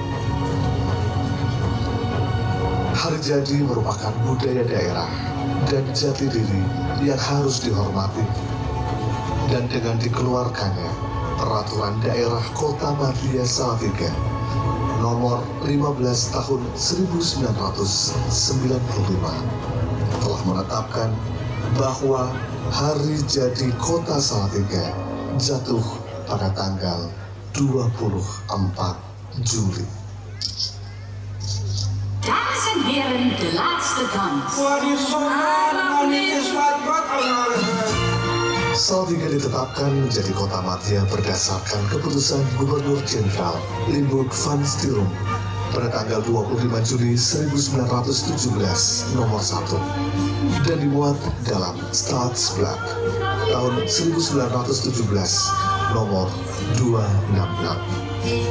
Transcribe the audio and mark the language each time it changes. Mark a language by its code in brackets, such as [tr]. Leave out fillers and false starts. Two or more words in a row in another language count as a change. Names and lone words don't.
[id] Hari jadi merupakan budaya daerah dan jati diri yang harus dihormati, dan dengan dikeluarkannya Peraturan Daerah Kota Madya Salatiga nomor 15 tahun 1995 telah menetapkan bahwa hari jadi Kota Salatiga jatuh pada tanggal 24 Juli. [nl] Dames en heren, de laatste dans. [id] Salatiga ditetapkan menjadi kota madya berdasarkan keputusan Gubernur Jenderal Limburg van Stilum pada tanggal 25 Juli 1917 nomor 1 dan dimuat dalam Staatsblad tahun 1917 nomor 266.